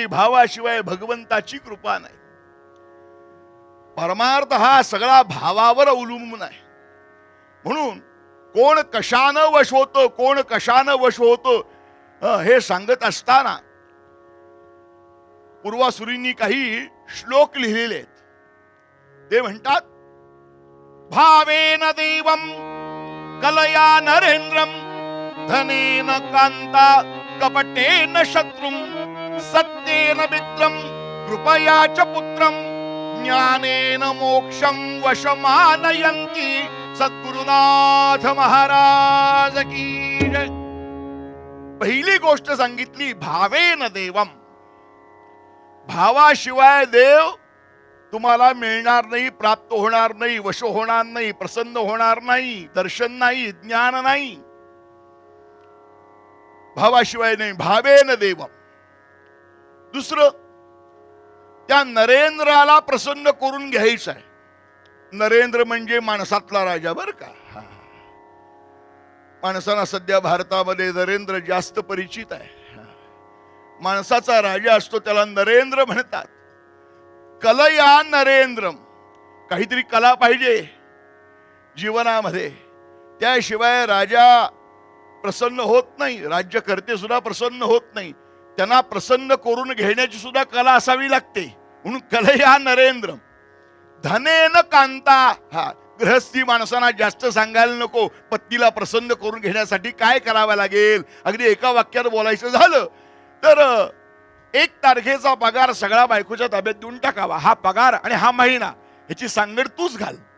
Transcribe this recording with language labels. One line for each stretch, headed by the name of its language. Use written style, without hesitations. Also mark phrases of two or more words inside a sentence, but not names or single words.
Marathi: भावाशिवाय भगवंताची कृपा नाही. परमार्थ हा सगळा भावावर अवलंबून आहे. म्हणून कोण कशानं वश होतं कोण कशानं वश होतं हे सांगत असताना पूर्वासुरींनी काही श्लोक लिहिलेले आहेत. ते म्हणतात
Sanskrit: भावेन देवम कलया नरेंद्रम धनेन कांता कपटेन शत्रुम सत्येन मित्रम कृपया च पुत्रम ज्ञानेन मोक्षं वशमानयन्ति
Hindi: सद्गुरुनाथ महाराज की जय.
Marathi: पहिली गोष्ट सांगितली
Sanskrit: भावेन देवम.
Marathi: भावाशिवाय देव तुम्हाला मिळणार नाही, प्राप्त होणार नाही, वश होणार नाही, प्रसन्न होणार नाही, दर्शन नाही, ज्ञान नाही. भावाशिवाय नाही.
Sanskrit: भावेन देवम.
Marathi: दुसरं, त्या नरेंद्राला प्रसन्न करून घ्यायचं आहे. नरेंद्र म्हणजे माणसातला राजा बर का. माणसांना सध्या भारतामध्ये नरेंद्र जास्त परिचित आहे. माणसाचा राजा असतो त्याला नरेंद्र म्हणतात.
Sanskrit: कलया नरेंद्रम.
Marathi: काहीतरी कला पाहिजे जीवनामध्ये, त्याशिवाय राजा प्रसन्न होत नाही, राज्यकर्ते सुद्धा प्रसन्न होत नाही. त्यांना प्रसन्न करून घेण्याची सुद्धा कला असावी लागते.
Sanskrit: म्हणून कलया नरेंद्रम. धनेन कांता.
Marathi: हा, गृहस्थी माणसांना जास्त सांगायला नको. पत्नीला प्रसन्न करून घेण्यासाठी काय करावं लागेल, अगदी एका वाक्यात बोलायचं झालं तर 1 तारखेचा पगार सगळा बायकोच्या ताब्यात देऊन टाकावा. हा पगार आणि हा महिना याची सांगड तूच घाल.